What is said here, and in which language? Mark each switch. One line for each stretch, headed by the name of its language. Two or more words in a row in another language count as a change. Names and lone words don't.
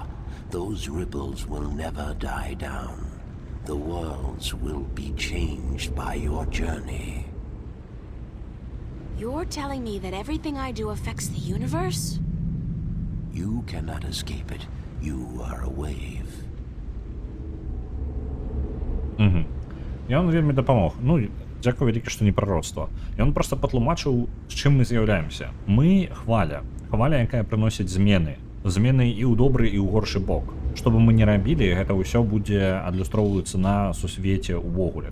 English: Those ripples will never die down. The worlds will be changed by your journey. You're telling me that everything I do affects the universe? You cannot escape it. You are a wave.
Belarusian: Угу. І ён вельмі дапамог. Ну, дзякуй вялікі, што не прароцтва. Ён проста патлумачыў, з чым мы з'яўляемся. Мы хваля. Хваля, якая прыносіць змены. Змены і ў добры, і ў горшы бок. Што бы мы не рабілі, гэта ўсё будзе адлюстроўвацца на сусвеце ўвогуле.